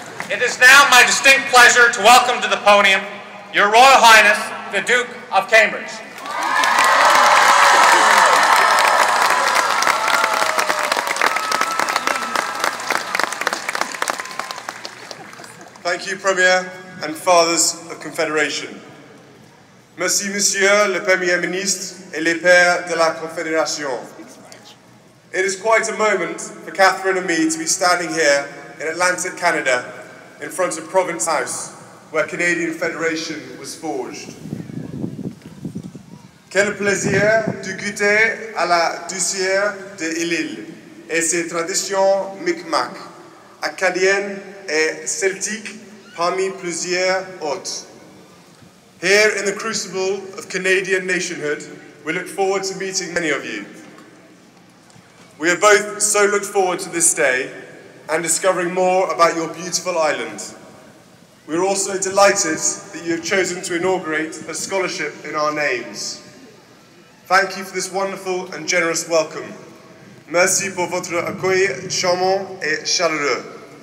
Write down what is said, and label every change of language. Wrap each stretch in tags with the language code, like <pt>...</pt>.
<en>It is now my distinct pleasure to welcome to the podium Your Royal Highness, the Duke of Cambridge. Thank you, Premier and Fathers of Confederation.</en> <fr>Merci, Monsieur le Premier Ministre et les Pères de la Confédération.</fr> <en>It is quite a moment for Catherine and me to be standing here in Atlantic, Canada, in front of Province House, where Canadian Federation was forged.</en> <fr>Quel plaisir de goûter à la douceur de l'île et ses traditions Mi'kmaq, acadiennes et celtiques parmi plusieurs autres.</fr> <en>Here in the crucible of Canadian nationhood, we look forward to meeting many of you. We have both so looked forward to this day and discovering more about your beautiful island. We are also delighted that you have chosen to inaugurate a scholarship in our names. Thank you for this wonderful and generous welcome.</en> <fr>Merci pour votre accueil charmant et chaleureux.</fr>